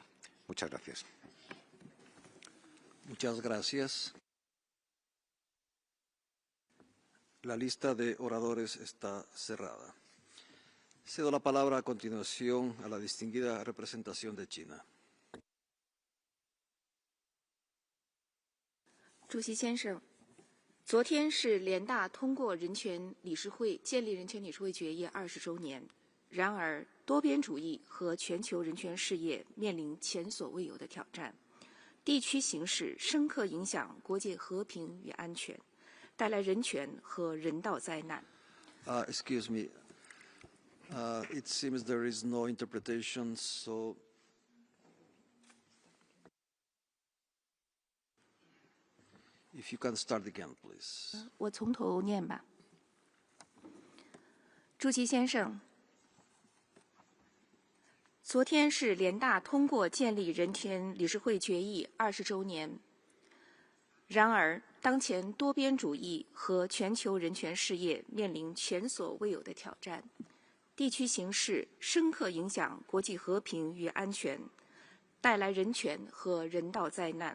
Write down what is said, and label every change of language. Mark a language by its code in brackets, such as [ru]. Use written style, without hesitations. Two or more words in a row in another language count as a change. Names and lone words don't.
[es] Muchas gracias. Muchas gracias. La lista de oradores está cerrada. Cedo la palabra a continuación a la distinguida representación de China. [zh] 主席先生，昨天是联大通过人权理事会建立人权理事会决议20周年。然而，多边主义和全球人权事业面临前所未有的挑战，地区形势深刻影响国际和平与安全，带来人权和人道灾难。 [en] Excuse me. It seems there is no interpretation, so. If you can start again, please. [zh] 我从头念吧。主席先生，昨天是联大通过建立人权理事会决议20周年。然而，当前多边主义和全球人权事业面临前所未有的挑战，地区形势深刻影响国际和平与安全，带来人权和人道灾难。